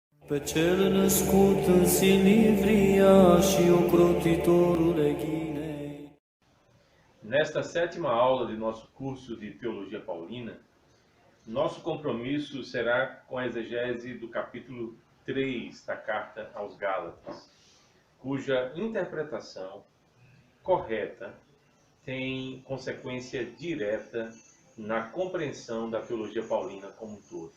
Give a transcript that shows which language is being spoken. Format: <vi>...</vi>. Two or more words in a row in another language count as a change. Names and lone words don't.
<ro>Pe cel născut în Silivria și ocrotitorul Ghinei.</ro> <pt>Nesta sétima aula de nosso curso de Teologia Paulina, nosso compromisso será com a exegese do capítulo 3 da Carta aos Gálatas, cuja interpretação correta tem consequência direta na compreensão da teologia paulina como um todo.</pt>